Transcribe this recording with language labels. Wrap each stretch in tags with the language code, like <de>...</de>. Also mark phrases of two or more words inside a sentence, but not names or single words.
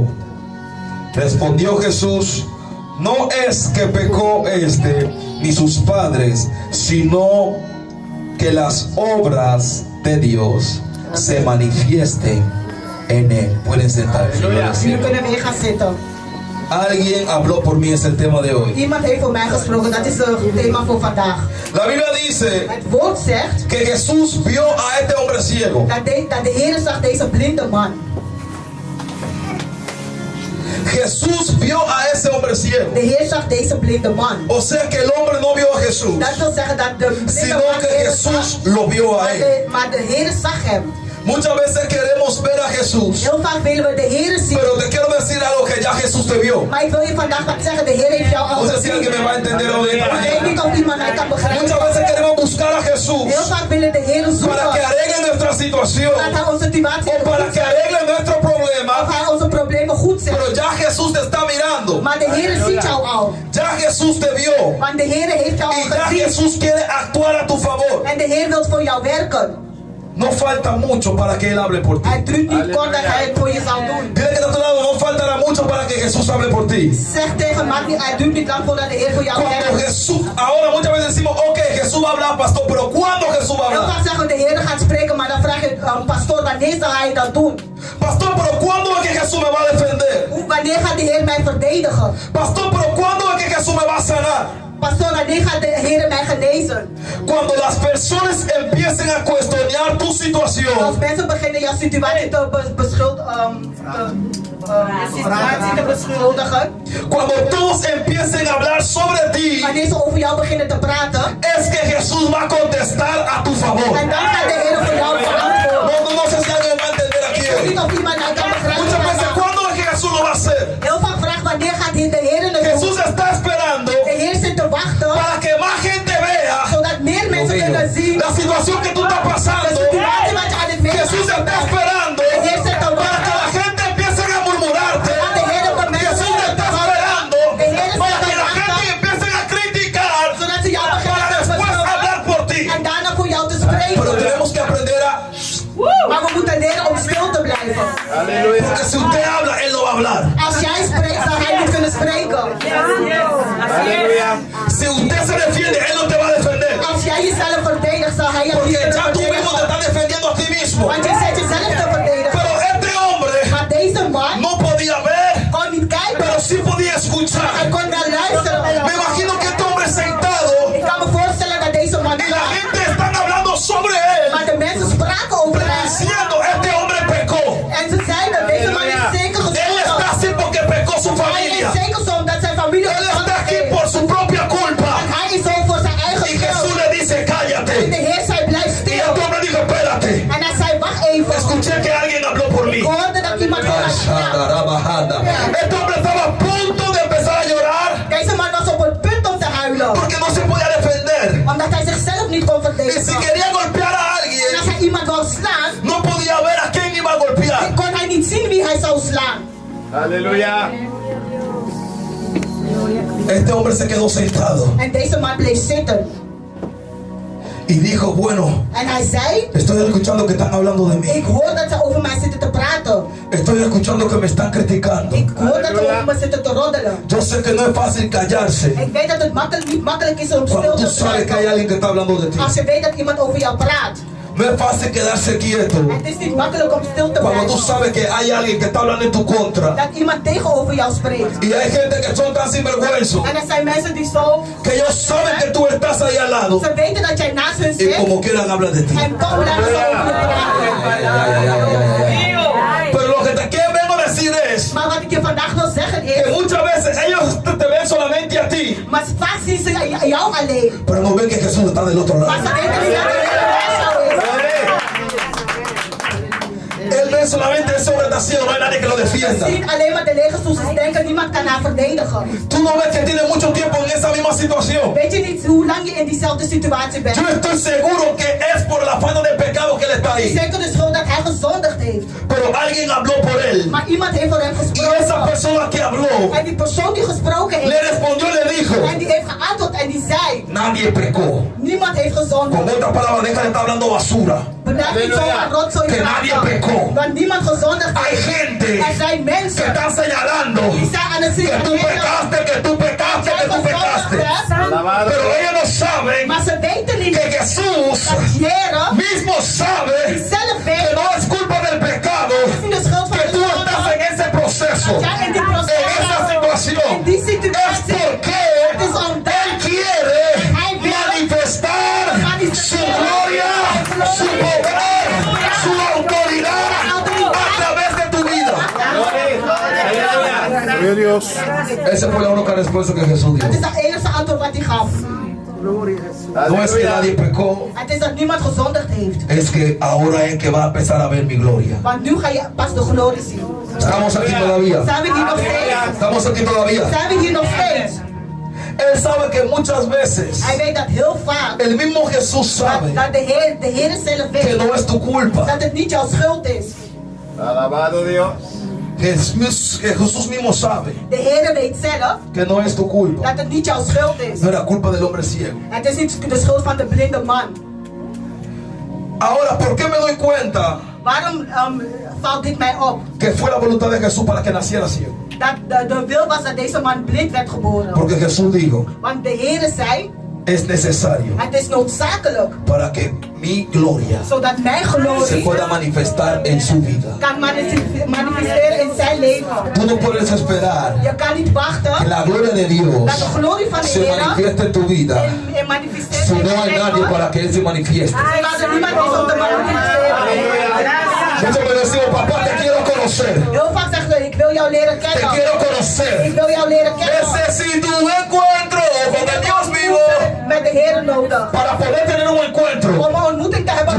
<es>Respondió Jesús: no es que pecó este ni sus padres, sino que las obras de Dios se manifiesten en él. Pueden sentarse.</es> <nl>Jullie kunnen weer gaan zitten.</nl> <es>Alguien habló por mí, es el tema de hoy.</es> <nl>Iemand heeft voor mij gesproken, dat is het thema voor vandaag.</nl> <es>La Biblia dice</es> <nl>Het woord zegt</nl> <es>que Jesús vio a este hombre ciego.</es> <nl>dat de Heer zag deze blinde man.</nl> <es>Jesús vio a ese hombre ciego.</es> <nl>De Heer zag deze blinde man.</nl> <es>O sea que el hombre no vio a Jesús,</es> <nl>Dat wil zeggen dat de blinde</nl> <es>sino</es> <nl>man</nl> <es>que</es> <nl>de Heer</nl> <es>Jesús</es> <nl>zag.</nl> <es>lo vio a él.</es> <nl>Maar de Heer zag hem.</nl> <es>Muchas veces queremos ver a Jesús,</es> <nl>Heel vaak willen we de Heer zien.</nl> <es>pero te quiero decir algo que ya Jesús te vio.</es> <nl>Maar ik wil je vandaag wat zeggen, de Heer heeft jou al</nl> <es>No sé si alguien me va a</es> <nl>gezien.</nl> <es>entender hoy.</es> <nl>Ik weet niet of iemand mij kan</nl> <es>Muchas</es> <nl>begrijpen.</nl> <es>veces queremos buscar a Jesús</es> <nl>Heel vaak willen de Heer</nl> <es>para que</es> <nl>zoeken.</nl> <es>arregle nuestra situación,</es> <nl>Dat hij onze situatie</nl> <es>o para que arregle nuestro</es> <nl>of</nl> <es>problema,</es> <nl>hij onze problemen goed zet.</nl> <es>pero ya Jesús te está mirando.</es> <nl>Maar de Heer ziet jou al.</nl> <es>Ya Jesús te vio</es> <nl>Want de Heer heeft jou</nl> <es>y</es> <nl>al</nl> <es>ya</es> <nl>gezien.</nl> <es>Jesús quiere actuar a tu favor.</es> <nl>En de Heer wil voor jou werken.</nl> <es>No falta mucho para que Él hable por ti.</es> <nl>Hij duurt niet kort dat hij het voor je zal doen.</nl> <es>Dile que de tu lado, no faltará mucho para que Jesús hable por ti.</es> <nl>Zeg tegen maakt niet, hij duurt niet lang voordat de Heer voor jou</nl> <es>Cuando</es> <nl>werkt.</nl> <es>Jesús, ahora muchas veces decimos, ok, Jesús va a hablar, pastor, pero ¿cuándo Jesús va a</es> <nl>Heel</nl> <es>hablar?</es> <nl>vaak zeggen de Heer gaat spreken, maar dan vraag je pastoor, wanneer zal hij dat doen?</nl> <es>Pastor, pero ¿cuándo es que Jesús me va a defender?</es> <nl>Wanneer gaat de Heer mij verdedigen?</nl> <es>Pastor, pero ¿cuándo es que Jesús me va a sanar?</es> <nl>Pastoor, wanneer gaat de Heer mij genezen?</nl> <es>Cuando las personas empiecen a cuestionar tu situación,</es> <nl>Als mensen beginnen jouw situatie te beschuldigen,</nl> <es>cuando todos empiecen a hablar sobre ti,</es> <nl>wanneer ze over jou beginnen te praten,</nl> <es>es que Jesús va a contestar a tu favor.</es> <nl>en dan gaat de Heer voor jou verantwoorden.</nl> <es>No sé si alguien me va a entender aquí</es> <nl>Ik weet</nl> <es>hoy.</es> <nl>niet of iemand mij kan</nl> <es>Muchas veces,</es> <nl>begrijpen.</nl> <es>¿cuándo es que Jesús lo va a hacer?</es> <nl>Heel vaak vraagt wanneer gaat de Heer het doen?</nl> <es>Jesús está esperando</es> <nl>De Heer zit te wachten,</nl> <es>para que más gente vea</es> <nl>zodat meer mensen kunnen zien</nl> <es>la situación que tú estás</es> <nl>de</nl> <es>pasando.</es> <nl>situatie wat je aan het</nl> <es>Jesús está</es> <nl>meemaken bent.</nl> <es>esperando</es> <nl>De Heer zit te</nl> <es>para que la</es> <nl>wachten,</nl> <es>gente empiece a murmurarte.</es> <nl>zodat de Heer op mensen</nl> <es>Jesús está esperando para que la gente empiece a criticar</es> <nl>zodat ze jou</nl> <es>para</es> <nl>beginnen te</nl> <es>después</es> <nl>beschuldigen</nl> <es>hablar por ti.</es> <nl>en daarna voor jou te</nl> <es>Pero</es> <nl>spreken.</nl> <es>tenemos que aprender a...</es> <nl>Maar we moeten leren om stil te blijven.</nl> <es>Aleluya. Porque si usted habla, Él no va a hablar.</es> <nl>Als jij spreekt, zal hij niet kunnen spreken.</nl> <es>Aleluya. Si usted se defiende, Él no te va a defender.</es> <nl>Als jij jezelf verdedigt, zal hij jou niet</nl> <es>Porque</es> <nl>kunnen</nl> <es>ya tú mismo te</es> <nl>verdedigen.</nl> <es>estás defendiendo a ti mismo.</es> <nl>Want je zit jezelf te verdedigen.</nl> <es>Pero este hombre</es> <nl>Maar deze man</nl> <es>no podía ver,</es> <nl>kon niet kijken.</nl> <es>pero sí podía escuchar.</es> <nl>Hij kon wel luisteren.</nl> <es>Me imagino que este hombre sentado</es> <nl>Ik kan me voorstellen dat deze man</nl> <es>y la gente están hablando sobre él,</es> <nl>maar de mensen spraken over hem.</nl> <es>diciendo, este hombre pecó.</es> <nl>En ze zeiden, deze man is zeker</nl> <es>Él está</es> <nl>gezongen.</nl> <es>así porque pecó su</es> <nl>Hij</nl> <es>familia.</es> <nl>is zeker zo omdat zijn familie</nl> <es>Él está</es> <nl>gezongen</nl> <es>aquí</es> <nl>heeft.</nl> <es>por su propia culpa.</es> <nl>Hij is zo voor zijn eigen</nl> <es>Y Jesús</es> <nl>schuld.</nl> <es>le dice,</es> <nl>En de</nl> <es>cállate.</es> <nl>Heer zei, blijf</nl> <es>Y</es> <nl>stil.</nl> <es>este hombre dijo, espérate.</es> <nl>En hij zei, wacht even.</nl> <es>Escuché que alguien habló por mí.</es> <nl>Ik hoorde dat iemand voor mij sprak.</nl> <es>Este hombre estaba a punto de empezar a llorar</es> <nl>Deze man was op het punt om te huilen.</nl> <es>porque no se podía defender.</es> <nl>Omdat hij zichzelf niet kon</nl> <es>Y si</es> <nl>verdedigen.</nl> <es>quería golpear a</es> <nl>En</nl> <es>alguien,</es> <nl>als hij iemand wou slaan,</nl> <es>no podía</es> <nl>hij zou slaan.</nl> <es>Aleluya. Este hombre se quedó sentado</es> <nl>En deze man bleef zitten.</nl> <es>y dijo, bueno,</es> <nl>En hij zei,</nl> <es>estoy escuchando que están hablando de</es> <nl>ik</nl> <es>mí.</es> <nl>hoor dat ze over mij zitten te praten.</nl> <es>Estoy escuchando que me están criticando.</es> <nl>Ik hoor dat ze over me zitten te roddelen.</nl> <es>Yo sé que no es fácil callarse</es> <nl>Ik weet dat het niet makkelijk is om</nl> <es>cuando</es> <nl>stil</nl> <es>tú</es> <nl>te</nl> <es>sabes que hay</es> <nl>blijven.</nl> <es>alguien que está hablando de ti.</es> <nl>Als je weet dat iemand over jou praat.</nl> <es>No es fácil quedarse quieto</es> <nl>Het is niet makkelijk om stil te</nl> <es>cuando tú</es> <nl>blijven.</nl> <es>sabes que hay alguien que está hablando en tu contra.</es> <nl>Dat iemand tegenover jou spreekt.</nl> <es>Y hay gente que son tan sinvergüenzos</es> <nl>En er zijn mensen die zo,</nl> <es>que ellos saben que tú estás ahí al lado</es> <nl>ze weten dat jij naast hun</nl> <es>y</es> <nl>zit.</nl> <es>como quieran hablar de ti.</es> <nl>En toch blijven ze over je praten.</nl> <es>Pero lo que te quiero vengo a decir es</es> <nl>Maar wat ik je vandaag wil zeggen</nl> <es>que</es> <nl>is,</nl> <es>muchas veces ellos te ven solamente a ti,</es> <nl>maar vaak zien ze jou alleen.</nl> <es>pero no ven que Jesús está del otro</es> <nl>Maar</nl> <es>lado.</es> <nl>ze weten niet dat er iemand naast jou is.</nl> <es>Él ve solamente ese hombre está ciego, no hay nadie que lo</es> <nl>Ze</nl> <es>defienda.</es> <nl>zien alleen maar de lege stoel. Ze denken niemand kan haar verdedigen.</nl> <es>Tú no ves que tiene mucho tiempo en esa misma situación.</es> <nl>Weet je niet hoe lang je in diezelfde situatie bent?</nl> <es>Yo estoy seguro que es por la falta de pecado que él está ahí.</es> <nl>Zeker de schuld dat hij gezondigd heeft.</nl> <es>Pero alguien habló por él.</es> <nl>Maar iemand heeft voor hem</nl> <es>Y esa</es> <nl>gesproken.</nl> <es>persona que habló</es> <nl>En die persoon die gesproken</nl> <es>le</es> <nl>heeft.</nl> <es>respondió y le dijo:</es> <nl>En die heeft geantwoord en die zei.</nl> <es>nadie pecó.</es> <nl>Niemand heeft</nl> <es>Con</es> <nl>gezondigd.</nl> <es>otras palabras, deja de estar hablando basura.</es> <nl>Blijf niet zo aan rotzooi</nl> <es>Que nadie pecó.</es> <nl>praten. Want niemand gezondigd</nl> <es>Hay</es> <nl>heeft.</nl> <es>gente</es> <nl>Er zijn</nl> <es>que</es> <nl>mensen</nl> <es>están señalando</es> <nl>die zijn aan het</nl> <es>que tú</es> <nl>signaleren</nl> <es>pecaste, que tú</es> <nl>dat</nl> <es>pecaste,</es> <nl>jij</nl> <es>que tú</es> <nl>gezondigd</nl> <es>pecaste.</es> <nl>hebt.</nl> <es>Alabado. Pero ellos no saben</es> <nl>Maar ze weten niet</nl> <es>que Jesús</es> <nl>dat Heere</nl> <es>mismo sabe</es> <nl>zelf</nl> <es>que</es> <nl>weet.</nl> <es>no es culpa del pecado,</es> <nl>Het is niet de schuld van</nl> <es>que</es> <nl>de</nl> <es>tú estás en</es> <nl>zonde.</nl> <es>ese proceso,</es> <nl>Dat jij in die</nl> <es>en</es> <nl>proces</nl> <es>esa</es> <nl>bent.</nl> <es>situación.</es> <nl>In die</nl> <es>Es</es> <nl>situatie.</nl> <es>porque</es> <nl>Het is omdat</nl> <es>Él quiere</es> <nl>Hij wil</nl> <es>manifestar su gloria, su poder, su autoridad a través de tu vida. Aleluya. Gloria a Dios. Ese fue la única respuesta que Jesús dio.</es> <nl>Het is de enige antwoord wat hij gaf.</nl> <es>No es que nadie Aleluya. pecó,</es> <nl>Het is dat niemand gezondigd heeft.</nl> <es>es que ahora es que va a empezar a ver mi gloria.</es> <nl>Want nu ga je pas de glorie zien.</nl> <es>Estamos aquí todavía.</es> <nl>Zijn we hier nog steeds?</nl> <es>Estamos aquí todavía.</es> <nl>Zijn we hier nog steeds?</nl> <es>Él sabe que muchas veces</es> <nl>Hij weet dat heel vaak.</nl> <es>el mismo Jesús sabe</es> <nl>Dat de Heer zelf</nl> <es>que</es> <nl>weet.</nl> <es>no es tu culpa.</es> <nl>Dat het niet jouw schuld is.</nl> <es>Alabado Dios. Que Jesús mismo sabe</es> <nl>De Heer weet zelf</nl> <es>que no es tu culpa.</es> <nl>dat het niet jouw schuld is.</nl> <es>No era culpa del hombre ciego.</es> <nl>Het is niet de schuld van de blinde man.</nl> <es>Ahora, ¿por qué me doy cuenta</es> <nl>Waarom valt dit mij op?</nl> <es>que fue la voluntad de Jesús para que naciera ciego?</es> <nl>Dat de wil was dat deze man blind werd geboren.</nl> <es>Porque Jesús dijo,</es> <nl>Want de Heer zei,</nl> <es>es necesario</es> <nl>het is noodzakelijk.</nl> <es>para que mi gloria</es> <nl>Zodat mijn</nl> <es>se</es> <nl>glorie</nl> <es>pueda manifestar en su vida.</es> <nl>kan manifesteren in zijn leven.</nl> <es>Tú no puedes esperar</es> <nl>Je kan niet</nl> <es>que</es> <nl>wachten</nl> <es>la gloria de</es> <nl>dat</nl> <es>Dios</es> <nl>de glorie van de</nl> <es>se</es> <nl>Heer</nl> <es>manifieste en tu vida</es> <nl>manifesteert</nl> <es>si</es> <nl>in</nl> <es>no</es> <nl>je</nl> <es>hay nadie</es> <nl>leven.</nl> <es>para que Él se manifieste.</es> <nl>Zodat er niemand is om te manifesteren.</nl> <es>Muchos me decimos, papá, te quiero conocer.</es> <nl>Heel vaak zeggen we, ik wil jou leren</nl> <es>Te</es> <nl>kennen.</nl> <es>quiero</es> <nl>Ik</nl> <es>conocer.</es> <nl>wil jou leren kennen.</nl> <es>Necesito un encuentro con el Dios vivo.</es> <nl>Met de Heer nodig.</nl> <es>Para poder tener un encuentro,</es> <nl>Om een ontmoeting te hebben</nl>